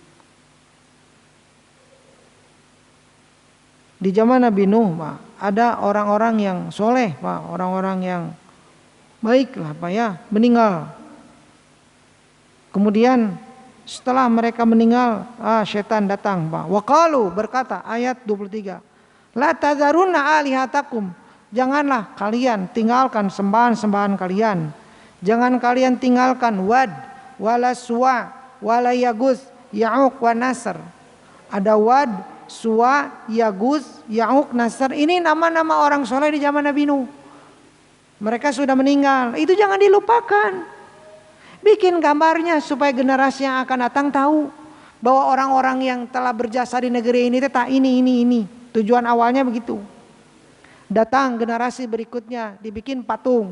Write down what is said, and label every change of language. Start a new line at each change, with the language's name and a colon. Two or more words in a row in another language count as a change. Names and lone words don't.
Indonesian: Di zaman Nabi Nuh, Pak, ada orang-orang yang soleh, Pak, orang-orang yang baik lah, Pak ya, meninggal. Kemudian setelah mereka meninggal, setan datang, Pak. Waqalu, berkata, ayat 23.
Arabic: لا تذرن آلهتكم.
Indonesian: Janganlah kalian tinggalkan sembahan-sembahan kalian. Jangan kalian tinggalkan
Arabic: ودا ولا سواعا ولا يغوث ويعوق ونسرا.
Indonesian: Ada Wad, Suwa, Yagus, Ya'uq, Nasr. Ini nama-nama orang soleh di zaman Nabi Nuh. Mereka sudah meninggal. Itu jangan dilupakan. Bikin gambarnya supaya generasi yang akan datang tahu bahwa orang-orang yang telah berjasa di negeri ini tetap ini. Tujuan awalnya begitu. Datang generasi berikutnya dibikin patung.